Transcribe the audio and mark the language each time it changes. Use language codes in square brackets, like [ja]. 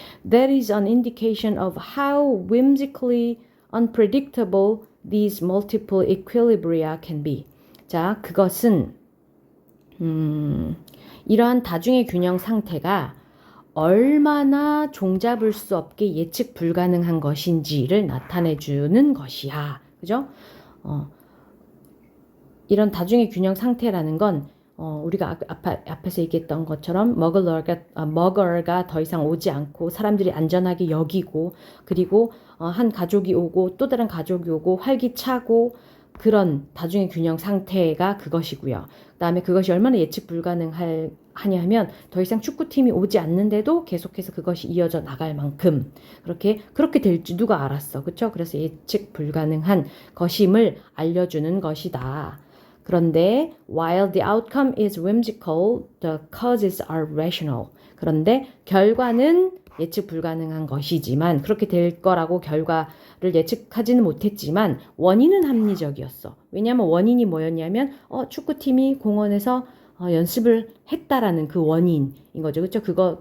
[en] That is an indication of how whimsically unpredictable these multiple equilibria can be. [ko] 자, 그것은 이러한 다중의 균형 상태가 얼마나 종잡을 수 없게 예측 불가능한 것인지를 나타내주는 것이야. 그죠? 이런 다중의 균형 상태라는 건 우리가 앞에서 얘기했던 것처럼 먹어가 더 이상 오지 않고 사람들이 안전하게 여기고 그리고 한 가족이 오고 또 다른 가족이 오고 활기차고 그런 다중의 균형 상태가 그것이고요. 그다음에 그것이 얼마나 예측 불가능하냐면 더 이상 축구팀이 오지 않는데도 계속해서 그것이 이어져 나갈 만큼 그렇게 될지 누가 알았어. 그렇죠? 그래서 예측 불가능한 것임을 알려주는 것이다. 그런데 [en] while the outcome is whimsical, the causes are rational. [ko] 그런데 결과는 예측 불가능한 것이지만 그렇게 될 거라고 결과를 예측하지는 못했지만 원인은 합리적이었어. 왜냐하면 원인이 뭐였냐면 축구팀이 공원에서 연습을 했다라는 그 원인인 거죠. 그렇죠?